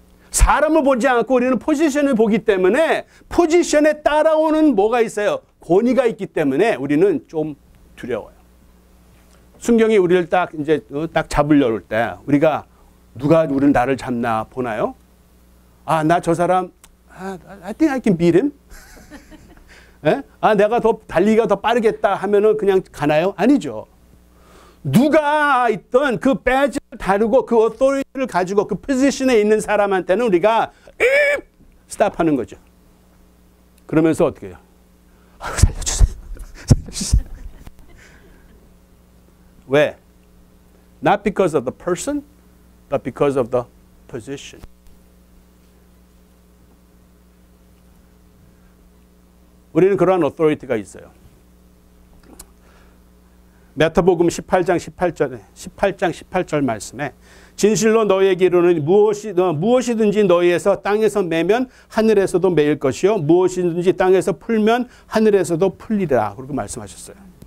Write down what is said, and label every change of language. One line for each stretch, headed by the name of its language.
Korean: 사람을 보지 않고 우리는 포지션을 보기 때문에 포지션에 따라오는 뭐가 있어요? 권위가 있기 때문에 우리는 좀 두려워요. 순경이 우리를 딱 잡으려고 할 때 우리가 누가 나를 잡나 보나요? 아, 나 저 사람
English: I think I can beat him.
Korean: 내가 더 달리기가 더 빠르겠다 하면은 그냥 가나요? 아니죠. 누가 있던 그 배지를 다루고 그 어토리티를 가지고 그 포지션에 있는 사람한테는 우리가 스탑하는 거죠. 그러면서 어떻게 해요? 살려주세요. 살려주세요. 왜?
English: Not because of the person, but because of the position.
Korean: 우리는 그러한 어토리티가 있어요. 마태복음 18장 18절 말씀에 진실로 너희에게 이르노니 무엇이든지 너희에서 땅에서 매면 하늘에서도 매일 것이요 무엇이든지 땅에서 풀면 하늘에서도 풀리라. 그렇게 말씀하셨어요.